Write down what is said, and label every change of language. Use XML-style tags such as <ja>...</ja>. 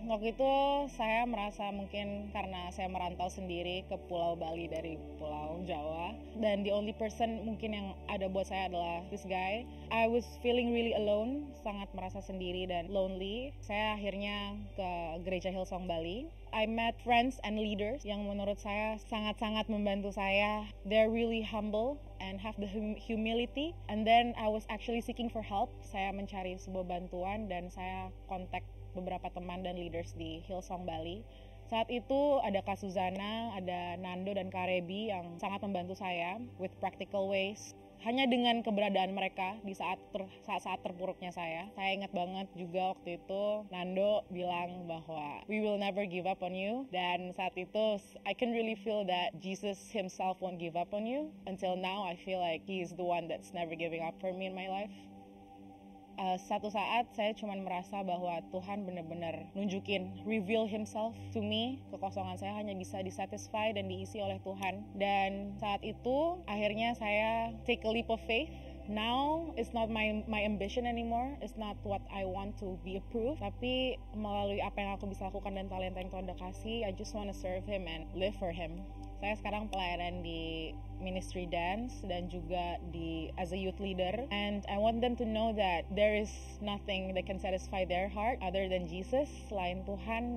<id>Waktu itu saya merasa mungkin karena saya merantau sendiri ke Pulau Bali dari Pulau Jawa, dan</id> <en>the only person</en> <id>mungkin yang ada buat saya adalah</id> <en>this guy. I was feeling really alone,</en> <id>sangat merasa sendiri dan lonely. Saya akhirnya ke gereja Hillsong Bali.</id> <en>I met friends and leaders</en> <id>yang menurut saya sangat-sangat membantu saya.</id> <en>They're really humble and have the humility. And then I was actually seeking for help.</en> <id>Saya mencari sebuah bantuan dan saya kontak beberapa teman dan leaders di Hillsong Bali. Saat itu ada Kak Suzana, ada Nando dan Kak Rebi yang sangat membantu saya</id> <en>with practical ways.</en> <id>Hanya dengan keberadaan mereka di saat terpuruknya saya ingat banget juga waktu itu Nando bilang bahwa</id> <en>we will never give up on you,</en> <id>dan saat itu</id> <en>I can really feel that Jesus himself won't give up on you. Until now I feel like he is the one that's never giving up for me in my life.</en> <id>Satu saat saya cuma merasa bahwa Tuhan benar-benar nunjukin,</id> <en>reveal himself to me.</en> <id>Kekosongan saya hanya bisa disatisfy dan diisi oleh Tuhan. Dan saat itu akhirnya saya</id> <en>take a leap of faith. Now it's not my ambition anymore. It's not what I want to be approved.</en> <id>Tapi melalui apa yang aku bisa lakukan dan talenta yang Tuhan udah kasih,</id> <en>I just want to serve him and live for him.</en> <id>Saya sekarang pelayanan di ministry dance dan juga</id> <en>as a youth leader, and I want them to know that there is nothing that can satisfy their heart other than Jesus,</en> <id>selain Tuhan.</id>